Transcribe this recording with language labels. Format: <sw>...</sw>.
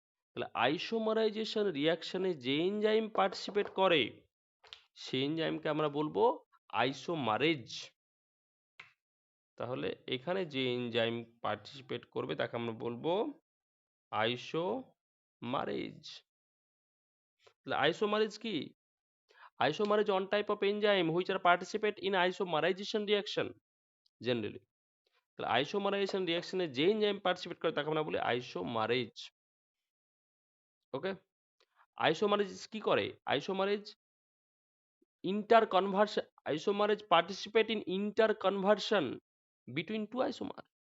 <bn>তাহলে আইসোমারাইজেশন রিঅ্যাকশনে যে enzyme participate করে সেই এনজাইমকে আমরা বলবো আইসোমারেজ। তাহলে এখানে যে এনজাইম পার্টিসিপেট করবে তাকে আমরা বলবো আইসোমারেজ। তাহলে আইসোমারেজ কি,</bn> <en>isomerase one type of enzyme which are participate in isomerization reaction generally.</en> <bn>তাহলে isomerization reaction এ যে এনজাইম পার্টিসিপেট করে তাকে আমরা বলি আইসোমারেজ। ওকে, আইসোমারেজ কি করে, isomerase inter conversion,</bn> <en>Isomerase participate in interconversion between two isomer.</en>